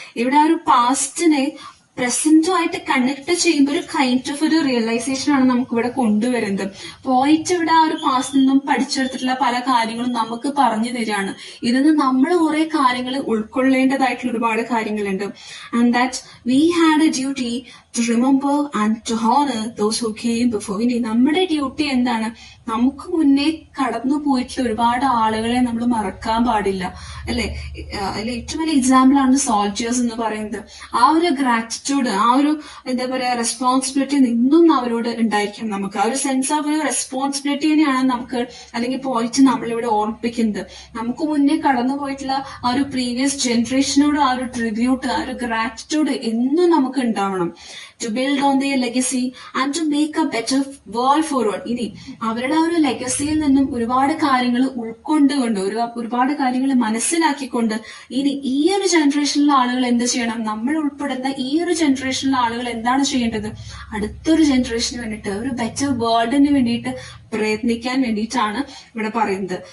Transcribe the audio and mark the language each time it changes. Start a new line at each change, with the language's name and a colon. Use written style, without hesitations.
Malayalam: ഇവിടെ ആ ഒരു പാസ്റ്റിനെ പ്രസന്റുമായിട്ട് കണക്ട് ചെയ്യുമ്പോൾ ഒരു കൈൻഡ് ഓഫ് ഒരു റിയലൈസേഷൻ ആണ് നമുക്ക് ഇവിടെ കൊണ്ടുവരുന്നത്. പോയിട്ട് ഇവിടെ ആ ഒരു പാസ്റ്റിൽ നിന്നും പഠിച്ചെടുത്തിട്ടുള്ള പല കാര്യങ്ങളും നമുക്ക് പറഞ്ഞു തരികയാണ്. ഇതിന് നമ്മൾ കുറെ കാര്യങ്ങൾ ഉൾക്കൊള്ളേണ്ടതായിട്ടുള്ള ഒരുപാട് കാര്യങ്ങളുണ്ട്. And
English: That we had a duty to remember and to honor those who came before.
Malayalam: ഇനി നമ്മുടെ ഡ്യൂട്ടി എന്താണ്? നമുക്ക് മുന്നേ കടന്നു പോയിട്ടുള്ള ഒരുപാട് ആളുകളെ നമ്മൾ മറക്കാൻ പാടില്ല, അല്ലെ? ഏറ്റവും വലിയ എക്സാമ്പിൾ ആണ് സോൾജേഴ്സ് എന്ന് പറയുന്നത്. ആ ഒരു ഗ്രാറ്റിറ്റ്യൂഡ്, ആ ഒരു എന്താ പറയാ റെസ്പോൺസിബിലിറ്റി ഇന്നും അവരോട് ഉണ്ടായിരിക്കും. നമുക്ക് ആ ഒരു സെൻസ് ഓഫ് ഒരു റെസ്പോൺസിബിലിറ്റി തന്നെയാണ് നമുക്ക് അല്ലെങ്കിൽ പോയിട്ട് നമ്മളിവിടെ ഓർമ്മിപ്പിക്കുന്നത്. നമുക്ക് മുന്നേ കടന്നു പോയിട്ടുള്ള ആ ഒരു പ്രീവിയസ് ജനറേഷനോട് ആ ഒരു ട്രിബ്യൂട്ട്, ആ ഒരു ഗ്രാറ്റിറ്റ്യൂഡ് എന്നും നമുക്ക് ഉണ്ടാവണം.
English: to build on their legacy and to make a better world forward.
Malayalam: ഇനി അവരുടെ ആ ഒരു ലെഗസിയിൽ നിന്നും ഒരുപാട് കാര്യങ്ങൾ ഉൾക്കൊണ്ടുകൊണ്ട്, ഒരുപാട് കാര്യങ്ങൾ മനസ്സിലാക്കിക്കൊണ്ട് ഇനി ഈ ഒരു ജനറേഷനിലെ ആളുകൾ എന്ത് ചെയ്യണം? നമ്മൾ ഉൾപ്പെടുന്ന ഈ ഒരു ജനറേഷനിലെ ആളുകൾ എന്താണ് ചെയ്യേണ്ടത്? അടുത്തൊരു ജനറേഷന് വേണ്ടിയിട്ട്, ഒരു ബെറ്റർ വേൾഡിന് വേണ്ടിയിട്ട് പ്രയത്നിക്കാൻ വേണ്ടിയിട്ടാണ് ഇവിടെ പറയുന്നത്.